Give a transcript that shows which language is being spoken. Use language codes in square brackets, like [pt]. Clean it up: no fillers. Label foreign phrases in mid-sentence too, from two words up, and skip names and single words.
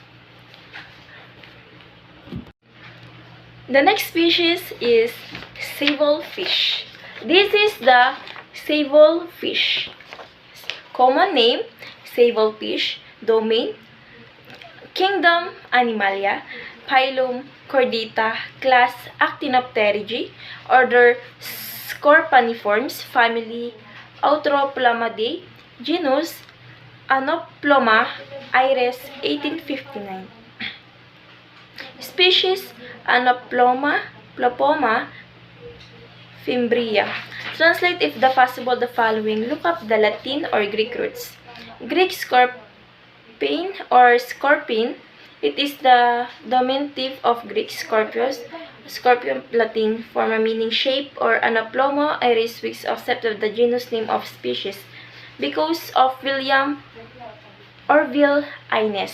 [en] The next species is sable fish. This is the sable fish. Common name, sable fish. Domain, Kingdom, Animalia. Phylum, Chordata. Class, Actinopterygii. Order, Scorpioniforms. Family, Autroplomadae. Genus, Anoploma iris 1859. Species, Anoploma fimbria. Translate, if the possible, the following. Look up the Latin or Greek roots. Greek scorpion or scorpion. It is the diminutive of Greek scorpius. Scorpion Latin forma meaning shape or Anoploma iris, which accepted the genus name of species because of William Orville Innes.